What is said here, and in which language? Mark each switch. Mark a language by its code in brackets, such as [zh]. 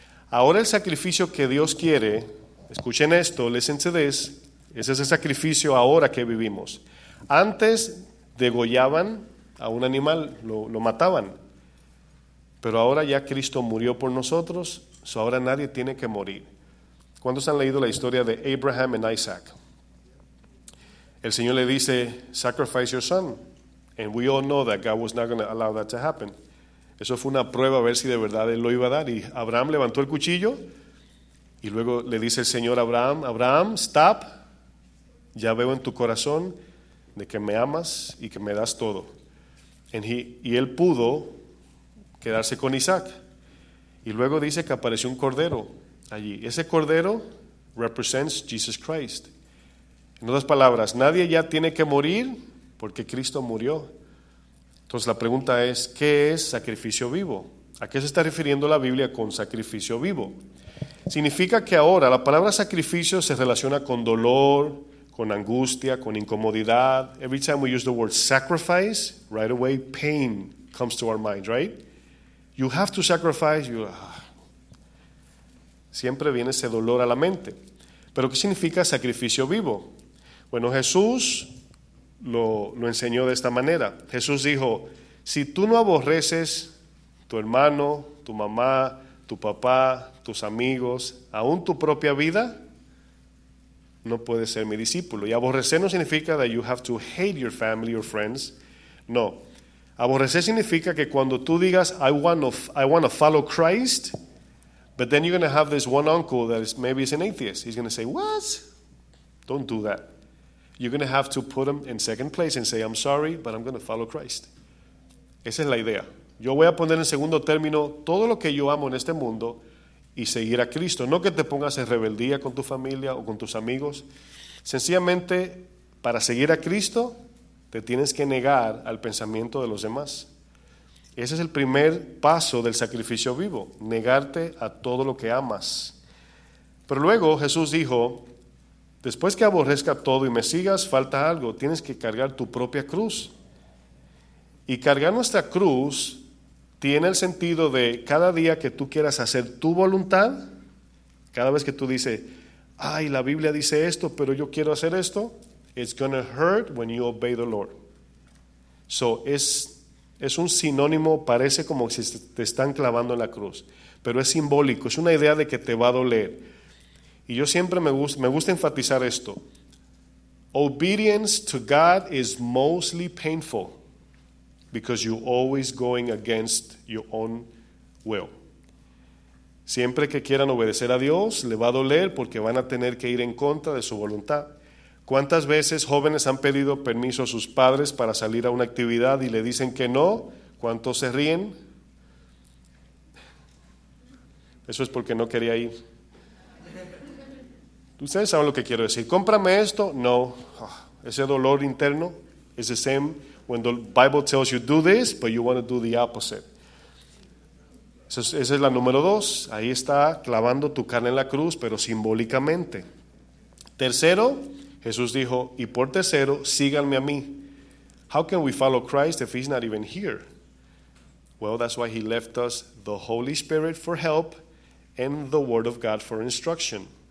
[es] Ahora el sacrificio que Dios quiere, escuchen esto, [en] listen to this, [es] ese es el sacrificio ahora que vivimos. Antes degollaban a un animal, lo mataban. Pero ahora ya Cristo murió por nosotros, ahora nadie tiene que morir. ¿Cuántos han leído la historia de Abraham and Isaac? El Señor le dice, [en] sacrifice your son. And we all know that God was not going to allow that to happen. [es] Eso fue una prueba a ver si de verdad Él lo iba a dar. Y Abraham levantó el cuchillo y luego le dice el Señor a Abraham, Abraham, stop. Ya veo en tu corazón de que me amas y que me das todo. Y él pudo quedarse con Isaac. Y luego dice que apareció un cordero allí. Ese cordero [en] represents Jesus Christ. [es] En otras palabras, nadie ya tiene que morir porque Cristo murió. Entonces la pregunta es, ¿qué es sacrificio vivo? ¿A qué se está refiriendo la Biblia con sacrificio vivo? Significa que ahora la palabra sacrificio se relaciona con dolor, con angustia, con incomodidad. [en] Every time we use the word sacrifice, right away pain comes to our mind, right? You have to sacrifice. [es] Siempre viene ese dolor a la mente. Pero ¿qué significa sacrificio vivo? Bueno, Jesús lo enseñó de esta manera. Jesús dijo, si tú no aborreces tu hermano, tu mamá, tu papá, tus amigos, aún tu propia vida, no puedes ser mi discípulo. Y aborrecer no significa [en] that you have to hate your family or friends. No. [es] Aborrecer significa que cuando tú digas, [en] I want to follow Christ, but then you're going to have this one uncle that is maybe is an atheist. He's going to say, what? Don't do that. You're going to have to put him in second place and say, I'm sorry, but I'm going to follow Christ. [es] Esa es la idea. Yo voy a poner en segundo término todo lo que yo amo en este mundo y seguir a Cristo. No que te pongas en rebeldía con tu familia o con tus amigos. Sencillamente, para seguir a Cristo, te tienes que negar al pensamiento de los demás. Ese es el primer paso del sacrificio vivo, negarte a todo lo que amas. Pero luego Jesús dijo, después que aborrezca todo y me sigas, falta algo, tienes que cargar tu propia cruz. Y cargar nuestra cruz tiene el sentido de cada día que tú quieras hacer tu voluntad, cada vez que tú dices, ay, la Biblia dice esto, pero yo quiero hacer esto. [en] It's gonna hurt when you obey the Lord. [es] So, es un sinónimo, parece como si te están clavando en la cruz, pero es simbólico, es una idea de que te va a doler. Y yo siempre me gusta enfatizar esto. [en] Obedience to God is mostly painful because you're always going against your own will. [es] Siempre que quieran obedecer a Dios, le va a doler porque van a tener que ir en contra de su voluntad. ¿Cuántas veces jóvenes han pedido permiso a sus padres para salir a una actividad y le dicen que no? ¿Cuántos se ríen? Eso es porque no quería ir. Ustedes saben lo que quiero decir. Cómprame esto. No. Ese dolor interno [en] is the same when the Bible tells you do this, but you want to do the opposite. [es] Esa es la número 2. Ahí está clavando tu carne en la cruz, pero simbólicamente. Tercero, Jesús dijo, y por tercero, síganme a mí. [en] How can we follow Christ if he's not even here? Well, that's why he left us the Holy Spirit for help and the Word of God for instruction.